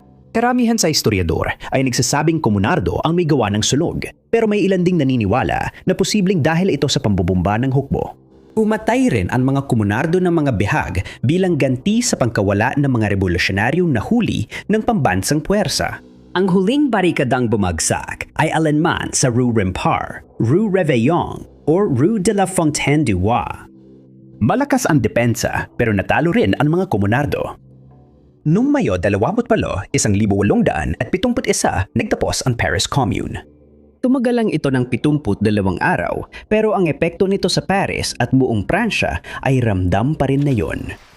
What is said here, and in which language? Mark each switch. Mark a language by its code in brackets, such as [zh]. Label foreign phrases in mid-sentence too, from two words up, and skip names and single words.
[tl] Karamihan sa historiador ay nagsasabing komunardo ang may gawa ng sunog, pero may ilan ding naniniwala na posibleng dahil ito sa pambubumba ng hukbo. Umatay rin ang mga komunardo ng mga bihag bilang ganti sa pangkawala ng mga revolusyonaryong nahuli ng pambansang puwersa. Ang huling barikadang bumagsak ay alanman sa Rue Rempart, Rue Réveillon o Rue de la Fontaine du Roi. Malakas ang depensa pero natalo rin ang mga komunardo. Noong Mayo 28, 1871, nagtapos ang Paris Commune. Tumagal lang ito ng 72 araw pero ang epekto nito sa Paris at buong Pransya ay ramdam pa rin ngayon.